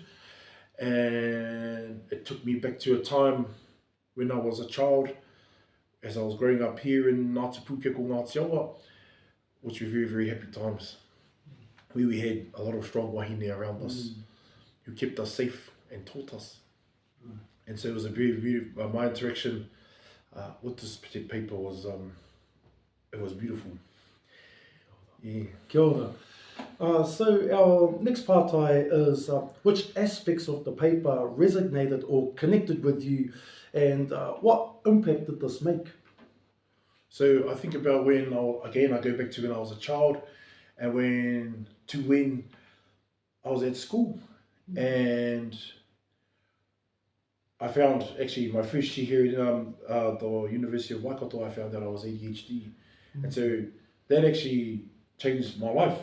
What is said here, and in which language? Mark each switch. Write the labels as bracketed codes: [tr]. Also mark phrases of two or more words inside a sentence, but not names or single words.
[en] And it took me back to a time when I was a child, as I was growing up here in Ngāti Pūkeko, Ngāti Awa, which were very, very happy times. We had a lot of strong wāhine around us who kept us safe and taught us. And so it was a very, very, my interaction with this particular paper was, it was beautiful. Yeah. [mi] Kia ora. [en] So our next partai is which aspects of the paper resonated or connected with you, and what impact did this make? So I think about when I go back to when I was a child, and when I was at school, and I found actually my first year here in the University of Waikato, I found that I was ADHD, and so that actually changed my life.